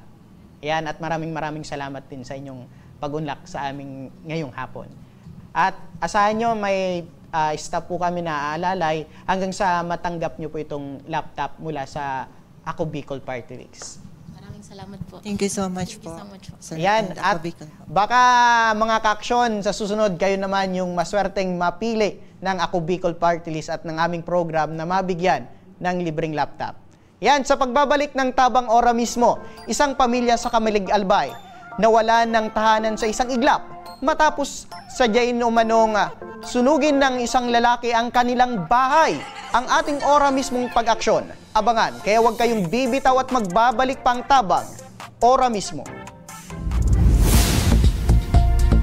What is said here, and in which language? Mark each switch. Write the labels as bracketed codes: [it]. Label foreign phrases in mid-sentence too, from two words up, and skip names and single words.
[tl] Ayan, at maraming salamat din sa inyong pag-unlock sa aming ngayong hapon. At asahan nyo, may staff po kami na aalalay hanggang sa matanggap nyo po itong laptop mula sa Ako Bicol Party List. Maraming salamat po. [en] Thank you so much po. [tl] Ayan, at baka mga kaaksyon, sa susunod kayo naman yung maswerteng mapili ng Ako Bicol Party List at ng aming program na mabigyan ng libreng laptop. Yan, sa pagbabalik ng Tabang Ora mismo, isang pamilya sa Kamalig Albay nawala ng tahanan sa isang iglap matapos sadyain umanong sunugin ng isang lalaki ang kanilang bahay. Ang ating Ora mismong pag-aksyon. Abangan, kaya huwag kayong bibitaw at magbabalik pang Tabang Ora mismo.